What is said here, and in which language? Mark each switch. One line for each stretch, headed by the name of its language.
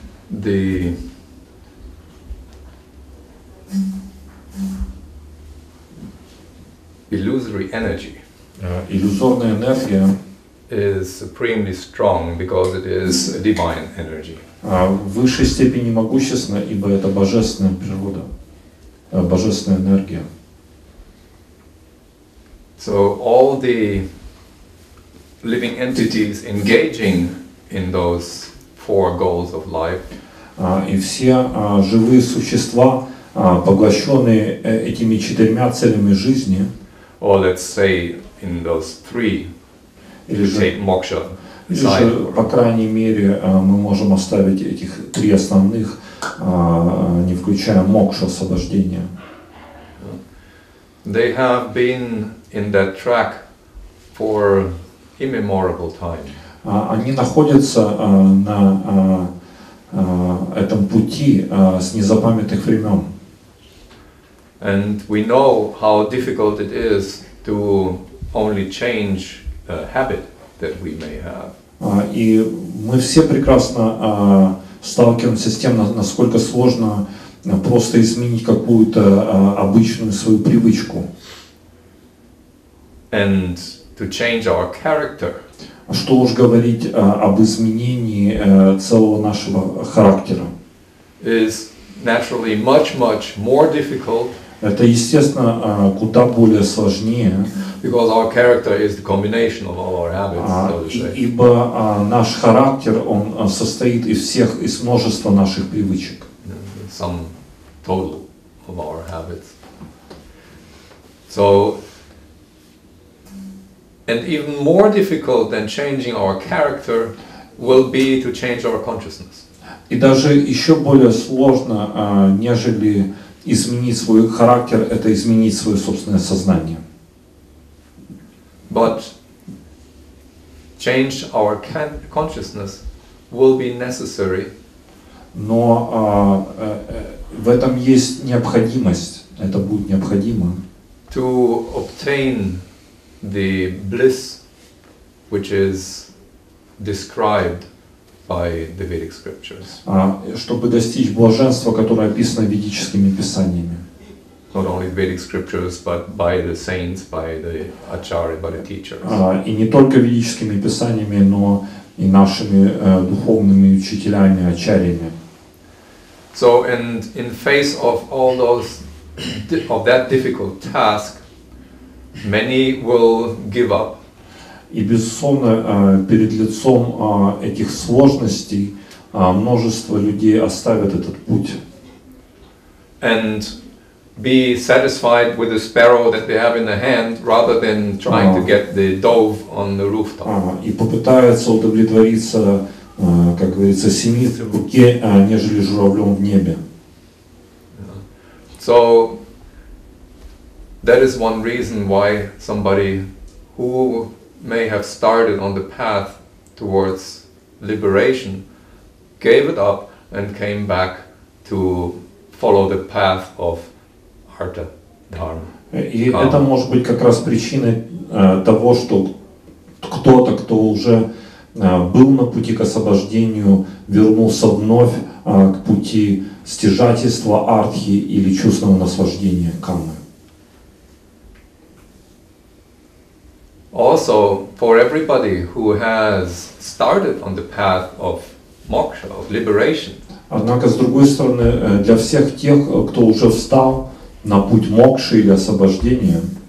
English: The illusory energy
Russian: иллюзорная энергия
English: is supremely strong because it is a divine energy.
Russian: В высшей степени могущественна, ибо это божественная природа, божественная энергия.
English: So all the living entities engaging in those 4 goals of life,
Russian: и все живые существа, поглощенные этими 4 целями жизни,
English: or let's say in those 3,
Russian: или же,
English: take moksha
Russian: по крайней мере, мы можем оставить этих 3 основных, не включая мокшу, освобождение.
English: They have been in that track for immemorable time.
Russian: Они находятся на этом пути с незапамятных времен.
English: And we know how difficult it is to only change a habit that we may have.
Russian: И мы все прекрасно сталкиваемся с тем, насколько сложно просто изменить какую-то обычную свою привычку.
English: And to change our character.
Russian: Что уж говорить об изменении целого нашего характера.
English: Is naturally much more difficult.
Russian: Это, естественно, куда более сложнее.
English: Because our character is the combination of all our habits, so to say.
Russian: Ибо наш характер, он состоит из множества наших привычек.
English: Some total of our habits. So, and even more difficult than changing our character will be to change our consciousness.
Russian: И даже еще более сложно, нежели изменить свой характер, это изменить свое собственное сознание.
English: But change our consciousness will be necessary.
Russian: Но в этом есть необходимость, это будет необходимо.
English: To obtain the bliss which is described by the Vedic scriptures.
Russian: Чтобы достичь блаженства, которое описано ведическими писаниями.
English: Not only Vedic scriptures, but by the saints, by the acharya, by the teachers.
Russian: И не только ведическими писаниями, но и нашими духовными учителями, ачарьями.
English: So, and in face of all those, of that difficult task, many will give up.
Russian: И, безусловно, перед лицом этих сложностей множество людей оставят этот путь.
English: And be satisfied with the sparrow that they have in their hand, rather than trying to get the dove on the rooftop.
Russian: И попытаются удовлетвориться как говорится, семит в руке, нежели журавлем в небе.
English: So that is one reason why somebody who may have started on the path towards liberation gave it up and came back to follow the path of artha, dharma.
Russian: И это может быть как раз причиной того, что кто-то, кто уже был на пути к освобождению, вернулся вновь к пути стяжательства, артхи или чувственного наслаждения каммы.
English: Also, for everybody who has started on the path of moksha, of liberation,
Russian: однако, с другой стороны, для всех тех, кто уже встал на путь мокши или освобождения,